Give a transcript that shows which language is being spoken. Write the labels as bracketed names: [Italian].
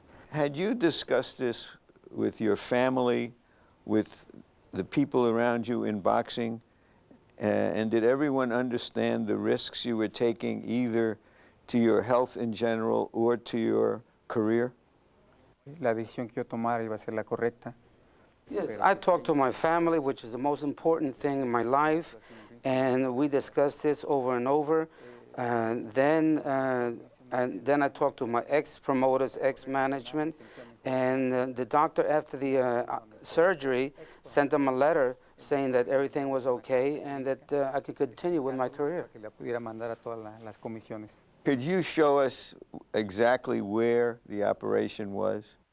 [English] Had you discussed this with your family, with the people around you in boxing, and did everyone understand the risks you were taking either to your health in general or to your career? [Spanish] La decisión que yo tomara iba a ser la correcta. [English] Yes, I talked to my family, which is the most important thing in my life, and we discussed this over and over. And then I talked to my ex-promoters, ex-management, and the doctor after the surgery sent them a letter saying that everything was okay and that I could continue with my career. [Spanish] Que la pudiera mandar a todas las comisiones. [English] Could you show us exactly where the operation was?